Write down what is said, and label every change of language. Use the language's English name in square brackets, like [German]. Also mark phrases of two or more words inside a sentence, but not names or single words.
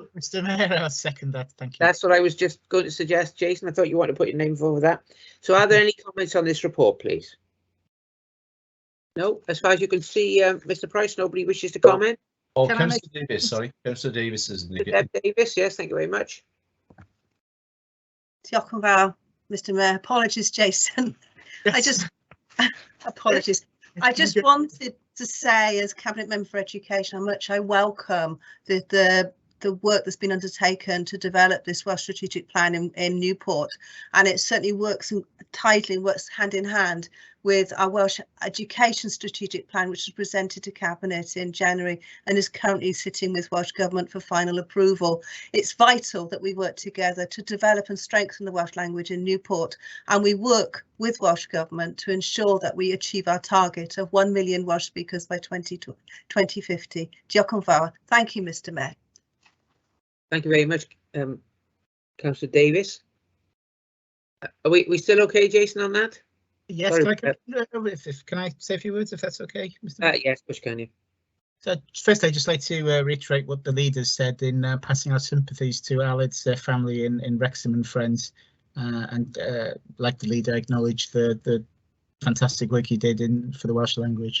[English] Mr. Mayor, I'll second that. Thank you. That's what I was just going to suggest, Jason. I thought you wanted to put your name forward that. So are there any comments on this report, please? No, as far as you can see, Mr. Price, nobody wishes to comment. Oh, Councillor Davis, sorry. Councillor Davis is Deb Davis, yes, thank you very much. [Welsh] Diolch yn fawr, [English] Mr. Mayor. Apologies, Jason. Apologies. I just wanted to say, as Cabinet Member for Education, how much I welcome the work that's been undertaken to develop this Welsh strategic plan in Newport, and it certainly works tightly, works hand in hand with our Welsh education strategic plan, which was presented to Cabinet in January and is currently sitting with Welsh Government for final approval. It's vital that we work together to develop and strengthen the Welsh language in Newport, and we work with Welsh Government to ensure that we achieve our target of 1 million Welsh speakers by 2050. [Welsh] Diolch yn fawr. [English] Thank you, Mr. Mayor. Thank you very much, Councillor Davis. Are we still okay, Jason, on that? Yes, Sorry, can I say a few words if that's okay, Mr. Mayor? Yes, which can you? So first, I'd just like to reiterate what the leaders said in passing our sympathies to Aled's family in Wrexham and friends, and like the leader, acknowledge the fantastic work he did for the Welsh language.